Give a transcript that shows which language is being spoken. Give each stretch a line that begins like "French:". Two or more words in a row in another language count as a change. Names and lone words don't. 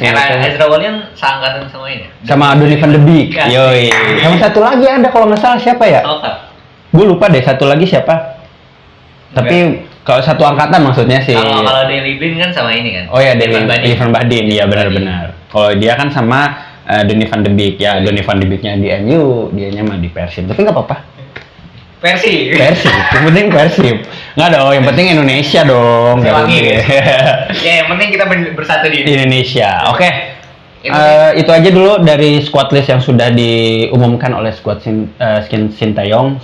Indonesian: Ezra Walian seangkatan sama ini. sama Donny van de Beek. Yoi. Sama satu lagi ada kalau nggak salah siapa ya? Gue lupa deh satu lagi siapa. Tapi kalau satu angkatan maksudnya sih. Kalau Daley Blind kan sama ini kan. Oh ya, Daley Van Badim. Iya benar-benar. Kalau dia kan sama Donny van de Beek ya. Donny van de Beeknya di MU, dianya mah di Persib. Tapi nggak apa-apa. Persib. Yang penting Persib. Nggak dong, yang penting Indonesia dong. Ya, yang penting kita bersatu di Indonesia. Oke. Itu aja dulu dari
English: squad list
Indonesian: yang sudah diumumkan oleh squad Sintayong.